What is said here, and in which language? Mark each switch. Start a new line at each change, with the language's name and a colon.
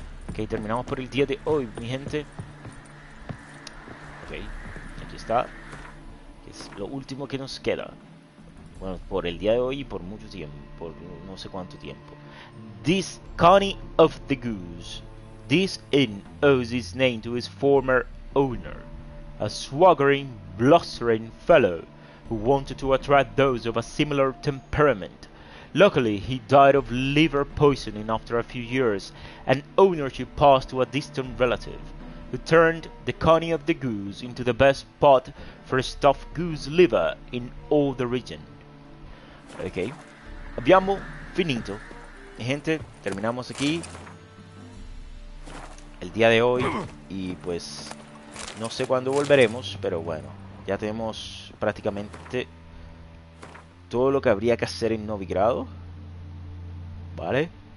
Spanish: Ok, terminamos por el día de hoy, mi gente. Ok, aquí está. Es lo último que nos queda. Bueno, por el día de hoy y por mucho tiempo. Por no sé cuánto tiempo.
English: This Connie of the Goose. This inn owes its name to its former owner. A swaggering, blustering fellow who wanted to attract those of a similar temperament. Luckily, he died of liver poisoning after a few years, and ownership passed to a distant relative, who turned the Connie of the Goose into the best spot for stuffed goose liver in all the region. Okay,
Italian: abbiamo finito.
Spanish: Mi gente, terminamos aquí el día de hoy. Y pues no sé cuándo volveremos, pero bueno, ya tenemos prácticamente todo lo que habría que hacer en Novigrado. Vale.